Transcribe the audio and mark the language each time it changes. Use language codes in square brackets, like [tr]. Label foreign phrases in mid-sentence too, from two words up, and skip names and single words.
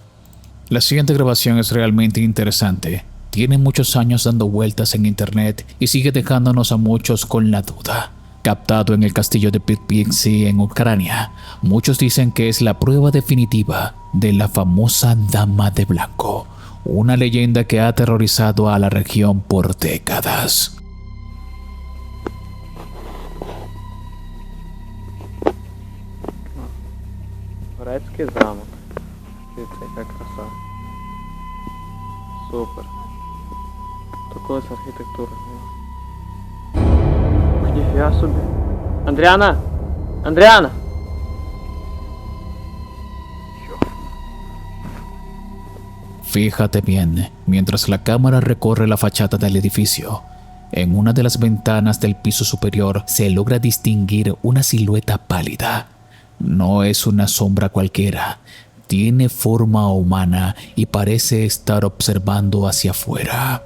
[es] La siguiente grabación es realmente interesante. Tiene muchos años dando vueltas en internet y sigue dejándonos a muchos con la duda. Captado en el castillo de Pitpixi en Ucrania, muchos dicen que es la prueba definitiva de la famosa Dama de Blanco, una leyenda que ha aterrorizado a la región por décadas. [ru] Турецкий замок. [uk] Дивіться, яка краса. Супер. Такої архітектури. Ух, ніфіга собі. Андріана! Андріана! [es] Fíjate bien, mientras la cámara recorre la fachada del edificio, en una de las ventanas del piso superior se logra distinguir una silueta pálida. No es una sombra cualquiera, tiene forma humana y parece estar observando hacia afuera.